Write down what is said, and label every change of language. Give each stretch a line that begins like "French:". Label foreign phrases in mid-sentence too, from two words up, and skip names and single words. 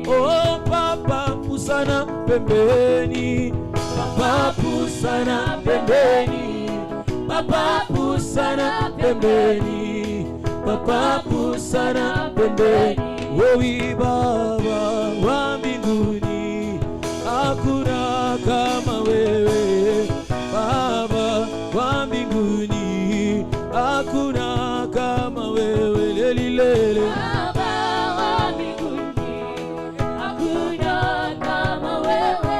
Lingala: Oh, papa pusana pembeni, papa pusana pembeni, papa pusana pembeni, papa pusana pembeni.
Swahili: Wewe Baba wa mbinguni, hakuna kama wewe. Baba wa mbinguni, hakuna kama wewe. Lelilele Baba wa mbinguni, hakuna kama wewe.